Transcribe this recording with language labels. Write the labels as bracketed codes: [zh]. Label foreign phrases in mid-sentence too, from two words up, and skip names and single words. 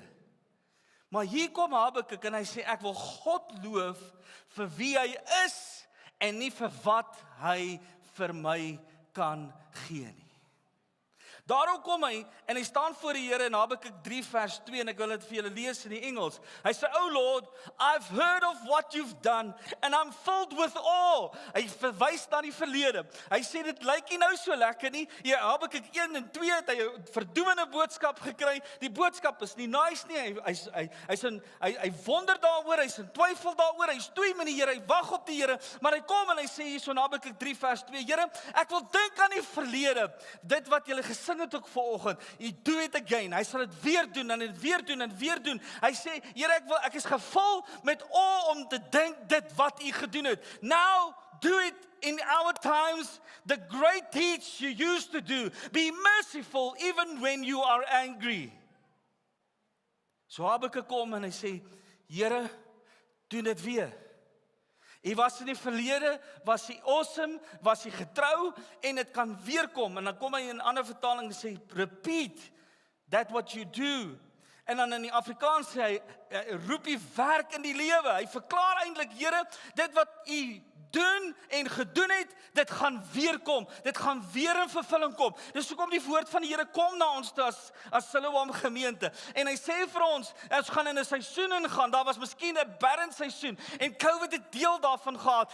[af] Maar hier kom Habakuk en hy sê, ek wil God loof vir wie hy is en nie vir wat hy vir my kan gee nie. Daarom kom hy en hy staan voor die Here in Habakuk 3 vers 2 en ek wil dit vir julle lees in die Engels. Hy sê, [en] "Oh Lord, I've heard of what you've done and I'm filled with awe." [af] Hy verwys na die verlede. Hy sê dit lyk nie nou so lekker nie. Hier Habakuk 1 en 2 het hy 'n verdoemende boodskap gekry. Die boodskap is nie nice nie. Hy wonder daaroor, hy's in twyfel daaroor. Hy stoei met die Here, hy wag op die Here, maar hy kom en hy sê hierso in Habakuk 3 vers 2, "Here, ek wil dink aan die verlede. Dit wat julle gesing het ook vanoggend. [en] You do it again." [af] Hy sal dit weer doen en dit weer doen en weer doen. Hy sê, "Here, ek is gevul met awe om te dink dit wat u gedoen het. [en] Now do it in our times, the great deeds you used to do. Be merciful even when you are angry." [af] So Habakuk kom en hy sê, "Here, doen dit weer. U was in die verlede, was hy awesome, was hy getrou en dit kan weer kom." En dan kom hy in 'n ander vertaling en sê, [en] "Repeat that what you do." [af] En dan in die Afrikaans sê hy, roep die werk in die lewe. Hy verklaar eintlik, Here, dit wat u doen en gedoen het, dit gaan weer kom. Dit gaan weer in vervulling kom. Dis hoekom die woord van die Here kom na ons toe as Siloam gemeente. En hy sê vir ons gaan in 'n seisoen ingaan. Daar was miskien 'n barren seisoen en COVID het deel daarvan gehad.